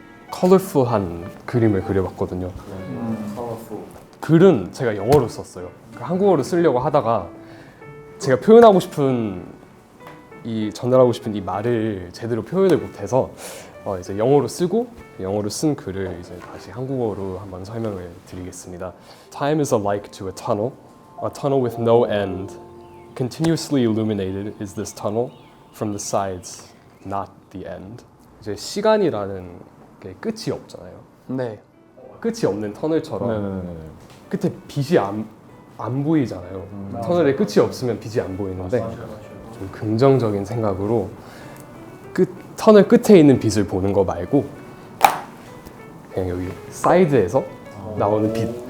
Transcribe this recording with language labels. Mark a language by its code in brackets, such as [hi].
[ko] 컬러풀한 그림을 그려봤거든요. 글은 제가 영어로 썼어요. 한국어로 쓰려고 하다가 제가 표현하고 싶은 전달하고 싶은 이 말을 제대로 표현을 못해서 이제 영어로 쓰고 영어로 쓴 글을 이제 다시 한국어로 한번 설명을 드리겠습니다. [en] Time is alike to a tunnel with no end. Continuously illuminated is this tunnel from the sides, not the end. [ko] 이제 시간이라는 게 끝이 없잖아요. 네. 끝이 없는 터널처럼 네네네. 끝에 빛이 안 보이잖아요. 터널에 끝이 없으면 빛이 안 보이는데 좀 긍정적인 생각으로 터널 끝에 있는 빛을 보는 거 말고 그냥 여기 사이드에서 나오는 빛.